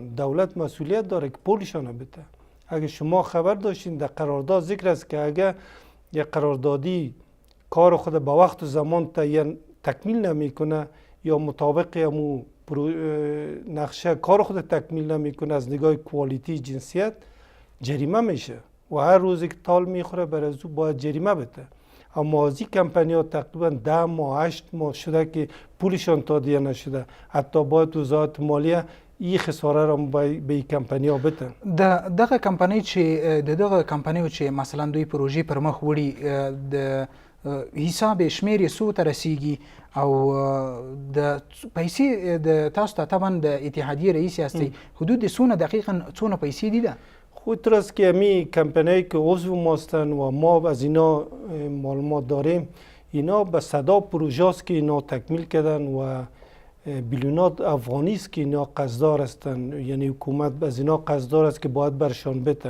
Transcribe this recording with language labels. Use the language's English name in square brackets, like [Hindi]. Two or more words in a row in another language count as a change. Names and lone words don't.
[Persian] دولت مسئولیت داره که پولشان بده. اگه شما خبر داشتین در قرارداد ذکر است که اگه یک قراردادی کار خود به وقت و زمان تکمیل نمیکنه یا مطابق همون نقشه کار خود تکمیل نمیکنه از نگاه کوالیتی جنسیت، جریمه میشه و هر روزی که تال میخوره برای او باید جریمه بده. اما از این کمپانی ها تقریبا 10 ماه 8 ماه شده که پولشان تادیه نشده، حتی باید وزارت مالیه این خساره را به این کمپانی ها بتن. [Pashto] دغه کمپانی چې مثلا دوی پروژې پر مخ وړي، د حساب شمیر یې څو ته رسیږي او د پیسې د تاسو ته طبعا د اتحادیه رئیس یاستئ حدود څونه دقیقا څونه پیسې دي ده؟ [Persian] خود راست که امی کمپانی که عضو ماستن و ما از اینا معلومات داریم، اینا به صدا پروژه است که اینا تکمیل کردن و بیلیونات افغانی است که اینا قصدار هستند، یعنی حکومت از اینا قصدار است که باید برشان بده.